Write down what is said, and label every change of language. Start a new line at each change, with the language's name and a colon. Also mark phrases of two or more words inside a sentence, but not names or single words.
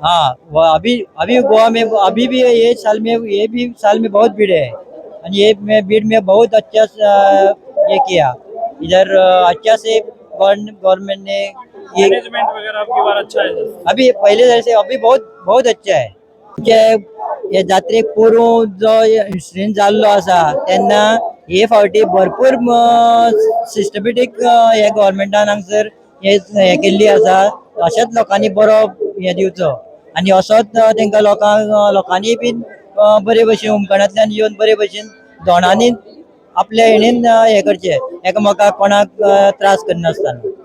Hindi: हाँ, वो अभी गोवा में अभी भी ये भी साल में बहुत भीड़ है। और ये भीड़ में बहुत अच्छा ये किया इधर, अच्छा से गवर्नमेंट ने ये मैनेजमेंट वगैरह आपकी बार अच्छा है। अभी पहले जैसे अभी बहुत अच्छा है।
Konkani: या जात्रेक पूर्व जो इन्सिडेंट जाल्लो आसा तेन्ना हे फावटी भरपूर सिस्टमॅटिक हे गव्हर्नमेंटान हांगसर हे केल्ली आसा। अशेंच लोकांनी बरो हे दिवचो आनी असोच तांकां लोकांनी बीन बरे भशेन होमखणांतल्यान येवन बरे भशेन दोनांनी आपल्या हेणेन हे करचे, एकामेकाक कोणाक त्रास करनासतना।